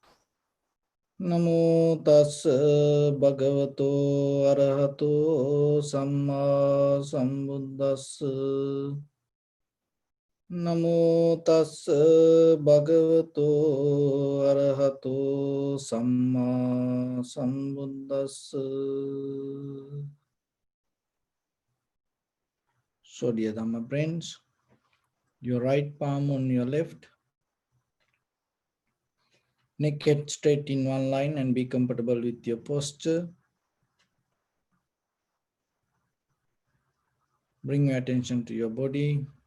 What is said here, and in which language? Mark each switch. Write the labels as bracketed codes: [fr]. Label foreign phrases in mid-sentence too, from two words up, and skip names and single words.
[pi] Namo tassa bhagavato arahato samma sambuddhassa. Namo tassa bhagavato arahato samma sambuddhassa. [en] So dear Dhamma friends, your right palm on your left, naked straight in one line, and be comfortable with your posture. Bring your attention to your body.